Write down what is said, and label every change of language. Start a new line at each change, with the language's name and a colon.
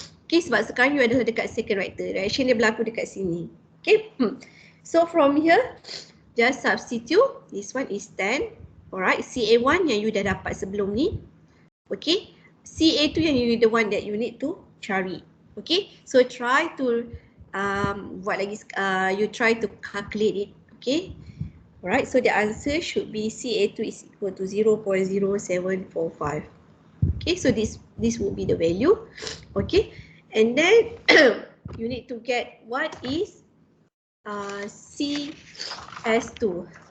Malay: Okay, sebab sekarang you adalah dekat
English: second reactor. Reaction
Malay: dia berlaku dekat sini.
English: Okay, so from here, just substitute. This one is 10.
Malay: Alright, CA1 yang you dah dapat sebelum ni.
English: Okay, CA2
Malay: yang
English: you the one that you need to
Malay: cari.
English: Okay, so try to
Malay: buat lagi,
English: you try to calculate it. Okay. Alright, so the answer should be CA2 is equal to 0.0745. Okay, so this will be the value. Okay, and then you need to get what is CS2.